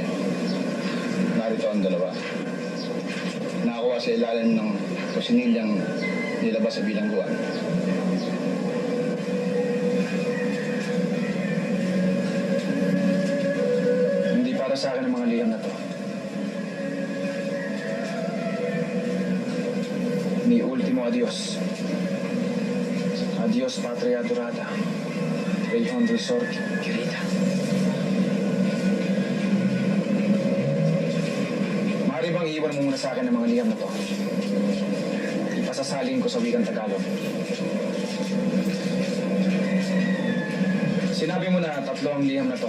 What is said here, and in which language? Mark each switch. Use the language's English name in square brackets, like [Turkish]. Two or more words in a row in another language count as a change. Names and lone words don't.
[Filipino] Narito ang 2. Nakakuha sa ilalim ng kusinilyang nilabas sa bilangguan. Hindi para sa akin ang mga liyam na to. [Spanish] Mi ultimo adios. Adios, patria adorada. Región del Sur, querida. [Filipino] Maaari bang iwan mo muna sa akin ang mga liyam na to? Ipasasalin ko sa wikang Tagalog. Sinabi mo na 3 ang liyam na to.